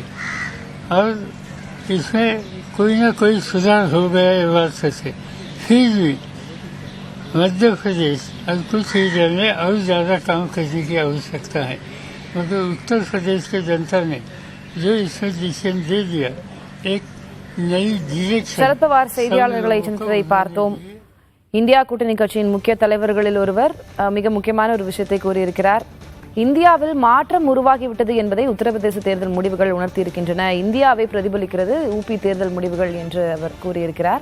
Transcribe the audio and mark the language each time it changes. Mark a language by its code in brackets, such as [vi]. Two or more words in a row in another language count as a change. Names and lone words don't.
[hi] और इसमें कोई ना कोई सुधार हो गया ये बात सच है. फिर भी मध्य प्रदेश और कुछ एरिया में और ज़्यादा काम करने की आवश्यकता है, मगर उत्तर प्रदेश की जनता ने जो इसमें डिसीजन दे दिया एक नई डिरेक्शन. [ta] சரத் பவார் செய்தியாளர்களை சந்தித்ததை பார்த்தோம். இந்தியா கூட்டணி கட்சியின் முக்கிய தலைவர்களில் ஒருவர் மிக முக்கியமான ஒரு விஷயத்தை கூறியிருக்கிறார். இந்தியாவில் மாற்றம் உருவாகிவிட்டது என்பதை உத்தரப்பிரதேச தேர்தல் முடிவுகள் உணர்த்தியிருக்கின்றன. இந்தியாவை பிரதிபலிக்கிறது UP தேர்தல் முடிவுகள் என்று அவர் கூறியிருக்கிறார்.